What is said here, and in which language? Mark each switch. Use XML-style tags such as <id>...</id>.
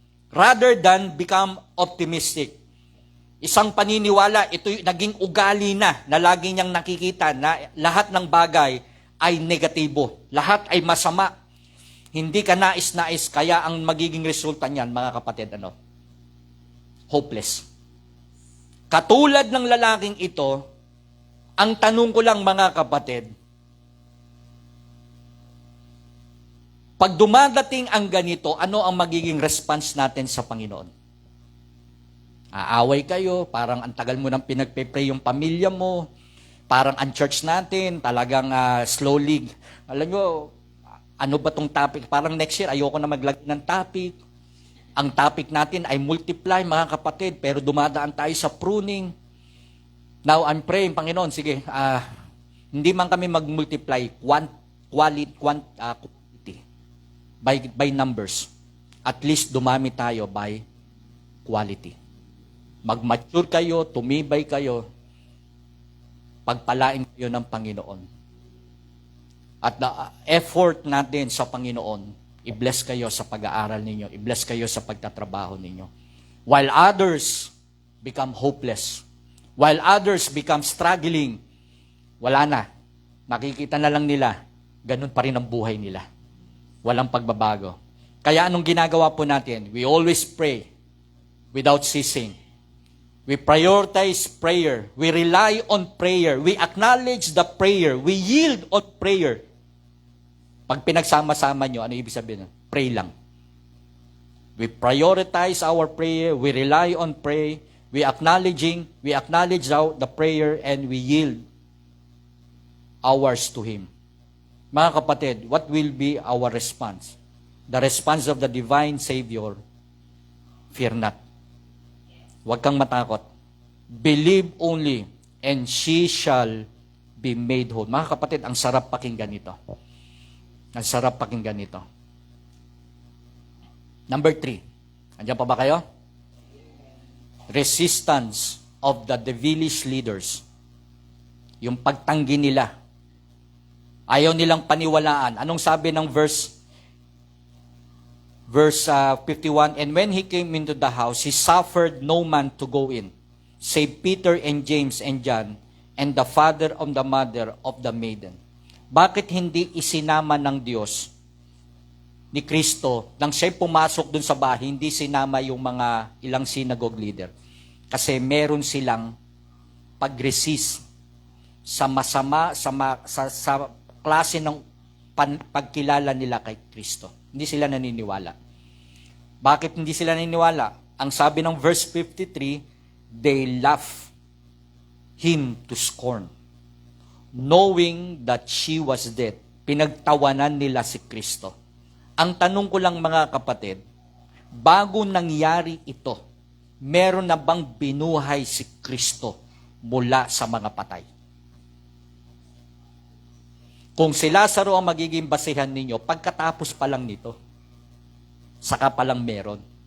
<en>Rather than become optimistic.</en> <tl>Isang paniniwala, ito naging ugali na lagi niyang nakikita na lahat ng bagay ay negatibo. Lahat ay masama. Hindi ka nais-nais, kaya ang magiging resulta niyan, mga kapatid, hopeless. Katulad ng lalaking ito, ang tanong ko lang, mga kapatid, pag dumadating ang ganito, ano ang magiging response natin sa Panginoon? Aaway kayo, parang ang tagal mo nang pinagpe-pray yung pamilya mo, parang ang church natin, talagang slowly. Alam nyo, ano ba tong topic? Parang next year, ayoko na maglagay ng topic. Ang topic natin ay multiply, mga kapatid, pero dumadaan tayo sa pruning.</tl> <en>Now, I'm praying,</en> <tl>Panginoon, sige, Hindi man kami mag-multiply quantity by numbers. At least dumami tayo by quality. Mag-mature kayo, tumibay kayo, pagpalain kayo ng Panginoon. At the effort natin sa Panginoon, i-bless kayo sa pag-aaral ninyo, i-bless kayo sa pagtatrabaho ninyo.</tl> <en>While others become hopeless, while others become struggling,</en> <tl>wala na. Makikita na lang nila, ganun pa rin ang buhay nila. Walang pagbabago. Kaya anong ginagawa po natin?</tl> <en>We always pray without ceasing. We prioritize prayer. We rely on prayer. We acknowledge the prayer. We yield on prayer.</en> <tl>Pag pinagsama-sama nyo, ano ibig sabihin? Pray lang.</tl> <en>We prioritize our prayer. We rely on prayer. We acknowledge the prayer and we yield ours to Him.</en> <tl>Mga kapatid,</tl> <en>what will be our response? The response of the divine Savior, fear not.</en> <tl>Huwag kang matakot.</tl> <en>Believe only, and she shall be made whole.</en> <tl>Mga kapatid, ang sarap pakinggan ito. Ang sarap pakinggan ito. Number 3. Andiyan pa ba kayo?</tl> <en>Resistance of the devilish leaders.</en> <tl>Yung pagtanggi nila. Ayaw nilang paniwalaan. Anong sabi ng verse 51?</tl> <en>And when he came into the house, he suffered no man to go in, save Peter and James and John, and the father and the mother of the maiden.</en> <tl>Bakit hindi isinama ng Diyos ni Kristo nang siya'y pumasok dun sa bahay, hindi sinama yung mga ilang synagogue leader? Kasi meron silang pag-resist sa masama, sa klase ng pagkilala nila kay Kristo. Hindi sila naniniwala. Bakit hindi sila naniniwala? Ang sabi ng</tl> <en>verse 53, they laugh him to scorn, knowing that she was dead.</en> <tl>Pinagtawanan nila si Kristo. Ang tanong ko lang mga kapatid, bago nangyari ito, meron na bang binuhay si Kristo mula sa mga patay? Kung si Lazaro ang magiging basihan ninyo, pagkatapos pa lang nito, saka pa lang meron.</tl>